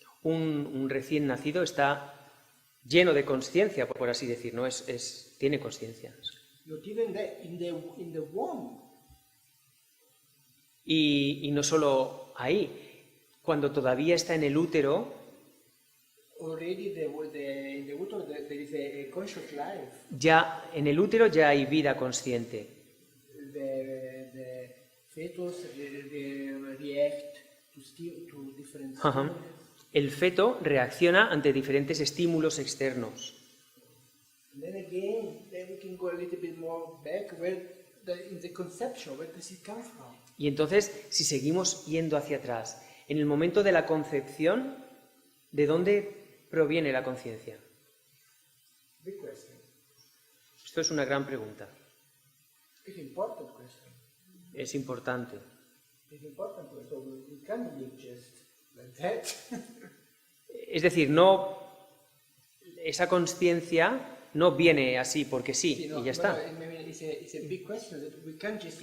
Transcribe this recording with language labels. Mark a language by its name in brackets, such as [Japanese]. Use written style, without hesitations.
[Spanish] Un recién nacido está lleno de conciencia, por así decir, ¿no? Tiene conciencia. [English] Not even that, in the womb. [Spanish] Y no solo ahí, cuando todavía está en el útero, [English] Already in the utero there is a conscious life. [Spanish] ya en el útero ya hay vida consciente. [English] The fetus react to different [Spanish] Ajá. [English] stimuli. [Spanish] El feto reacciona ante diferentes estímulos externos. [English] And then again, we can go a little bit more back in the conception, where does it come from? [Spanish] Y entonces, si seguimos yendo hacia atrás, en el momento de la concepción, ¿de dónde proviene la conciencia? [English] Big question. [Spanish] Esto es una gran pregunta. [English] It's important question. [Spanish] Es importante. [English] It's important question. We can't live just like that. [Spanish] Es decir, esa conciencia no viene así porque sí, y ya está. [English] It's a big question that we can't just